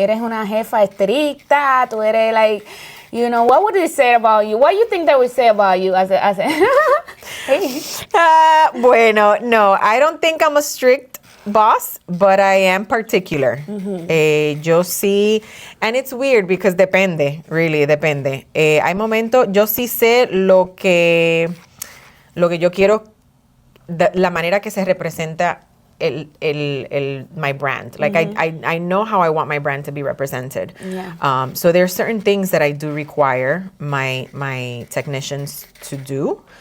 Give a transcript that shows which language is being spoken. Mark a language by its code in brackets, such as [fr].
[en] ¿Eres una jefa estricta? ¿Tú eres like, what would they say about you? What do you think they would say about you as a hey. Bueno, no, I don't think I'm a strict boss, but I am particular. Yo sí, and it's weird because depende, really depende. [es] Hay momentos, yo sí sé lo que yo quiero, la manera que se representa my brand. [en] Like I know how I want my brand to be represented. Yeah. So there are certain things that I do require my technicians to do.